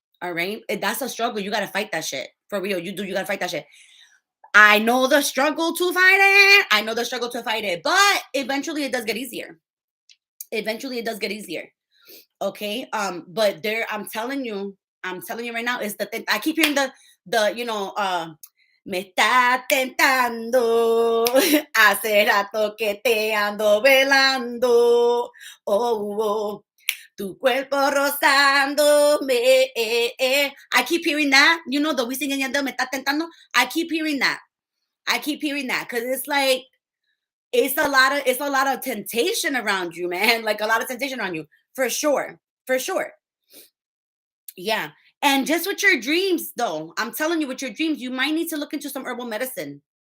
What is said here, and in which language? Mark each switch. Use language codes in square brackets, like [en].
[en] All right, that's a struggle. You got to fight that shit for real. You got to fight that shit. I know the struggle to fight it. I know the struggle to fight it, but eventually it does get easier. Eventually it does get easier. Okay. But I'm telling you right now, is the thing. I keep hearing [es] me está tentando, hace rato que te ando velando, oh, tu cuerpo rozándome. [en] I keep hearing that, the we sing in [es] me está tentando. [en] I keep hearing that because it's like it's a lot of temptation around you, man. Like a lot of temptation around you for sure. For sure. Yeah. And just with your dreams, though, I'm telling you, with your dreams, you might need to look into some herbal medicine.